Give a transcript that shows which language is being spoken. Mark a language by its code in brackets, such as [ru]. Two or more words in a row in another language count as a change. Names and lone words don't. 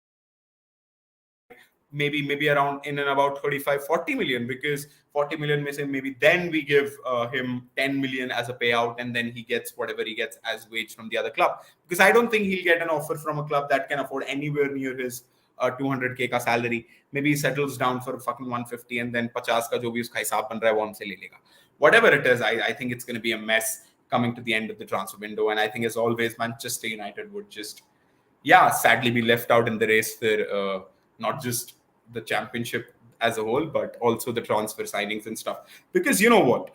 [en] Maybe maybe around in and about 35-40 million, because 40 million may say maybe then we give him 10 million as a payout, and then he gets whatever he gets as wage from the other club, because I don't think he'll get an offer from a club that can afford anywhere near his 200k ka salary. Maybe he settles down for fucking 150, and then [hi] 50 का जो भी उसका हिसाब बन रहा है वो हमसे ले लेगा. [en] Whatever it is, I think it's going to be a mess coming to the end of the transfer window, and I think as always Manchester United would just, yeah, sadly be left out in the race for not just the championship as a whole, but also the transfer signings and stuff. Because you know what?